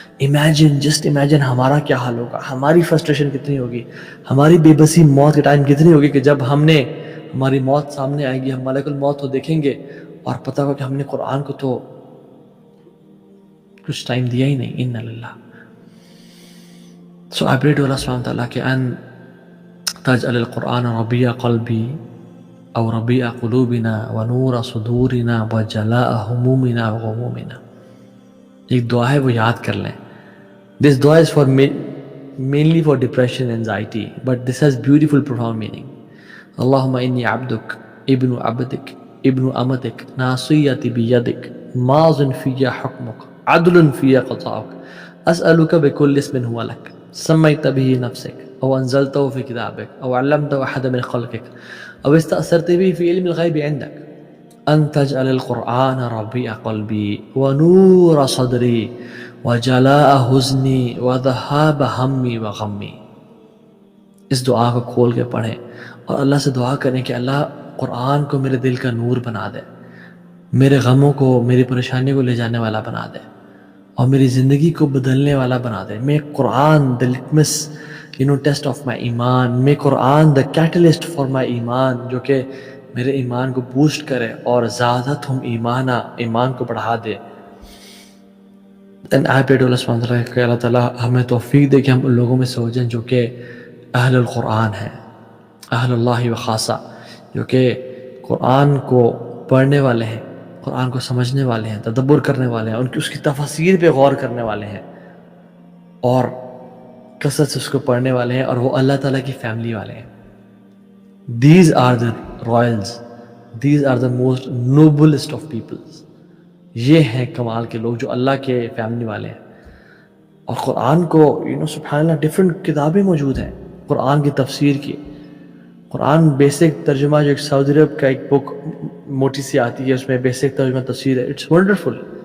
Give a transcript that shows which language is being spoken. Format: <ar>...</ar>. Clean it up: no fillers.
<en>imagine, just imagine</en> <ur>ہمارا کیا حال ہوگا, ہماری فرسٹریشن کتنی ہوگی, ہماری بے بسی موت کے ٹائم کتنی ہوگی کہ جب ہماری موت سامنے آئے گی, ہم ملک الموت کو دیکھیں گے اور پتہ ہوگا کہ ہم نے قرآن کو تو کچھ ٹائم دیا ہی نہیں. ان اللہ.</ur> <en>So I pray to Allah subhanahu wa ta'ala</en> <ar>کہ ان تجعل القرآن ربیع قلبی او ربیع قلوبنا ونور صدورنا وجلاء همومنا وغمومنا.</ar> <ur>ایک دعا ہے وہ یاد کر لیں.</ur> <en>This dua is for mainly for depression and anxiety, but this has beautiful profound meaning.</en> <ar>اللهم إني عبدك ابن عبدك ابن أمتك ناصيتي بيدك ماض في حكمك عدل في قضاءك أسألك بكل اسم هو لك سميت به نفسك أو أنزلته في كتابك أو علمته أحد من خلقك أو استأثرت به في علم الغيب عندك أن تجعل القرآن ربيع قلبي ونور صدري وجلاء حزني وذهاب همي وغمي.</ar> <ur>اس دعا کو کھول کے پڑھیں اور اللہ سے دعا کریں کہ اللہ قرآن کو میرے دل کا نور بنا دے, میرے غموں کو, میری پریشانی کو لے جانے والا بنا دے, اور میری زندگی کو بدلنے والا بنا دے. میں قرآن</ur> <en>the litmus test of my</en> <ur>ایمان, میں قرآن</ur> <en>the catalyst for my</en> <ur>ایمان, جو کہ میرے ایمان کو بوسٹ کرے اور زیادت ہم ایمان کو بڑھا دے.</ur> <en>And I pray to Allah subhanahu wa ta'ala</en> <ur>کہ اللہ تعالیٰ ہمیں توفیق دے کہ ہم ان لوگوں میں سے ہو جائیں جو کہ اہل القرآن ہیں, اہل اللہ و خاصہ, جو کہ قرآن کو پڑھنے والے ہیں, قرآن کو سمجھنے والے ہیں, تدبر کرنے والے ہیں, اس کی تفاسیر پہ غور کرنے والے ہیں, اور کثرت سے اس کو پڑھنے والے ہیں, اور وہ اللہ تعالیٰ کی فیملی والے ہیں.</ur> <en>These are the royals, these are the most noblest of peoples.</en> <ur>یہ ہیں کمال کے لوگ جو اللہ کے فیملی والے ہیں. اور قرآن کو سبحان اللہ ڈفرینٹ کتابیں موجود ہیں قرآن کی تفسیر کی. قرآن بیسک ترجمہ جو ایک سعودی عرب کا ایک بک موٹی سی آتی ہے, اس میں بیسک ترجمہ تفسیر ہے,</ur> <en>It's wonderful.</en>